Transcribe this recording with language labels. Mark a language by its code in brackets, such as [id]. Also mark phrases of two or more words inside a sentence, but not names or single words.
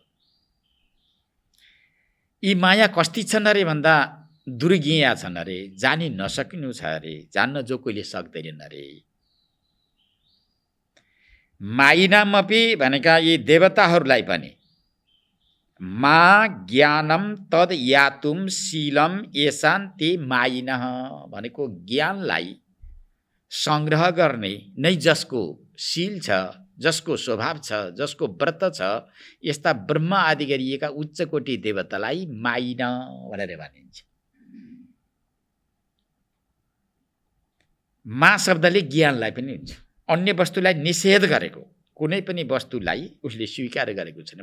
[ne] यी माया कस्ती छन् अरे भन्दा दुर्ज्ञेय छन् अरे, जानी नसकिनु छ अरे, जान्न जो कोहीले सक्दैनन् अरे। मायिनामपि भनेका यी देवताहरूलाई पनि [sa] मा ज्ञानम तद यातुम शीलम येषां ते मायिनः [ne] भनेको ज्ञानलाई संग्रह गर्ने नै जसको शील छ, जसको स्वभाव छ, जसको व्रत छ, यस्ता ब्रह्म आदि गरिएका उच्च कोटि देवतालाई मायिन भनेर भनिन्छ। मा शब्दले ज्ञानलाई पनि हुन्छ, अन्य वस्तुलाई निषेध गरेको, कुनै पनि वस्तुलाई उसले स्वीकार गरेको छैन।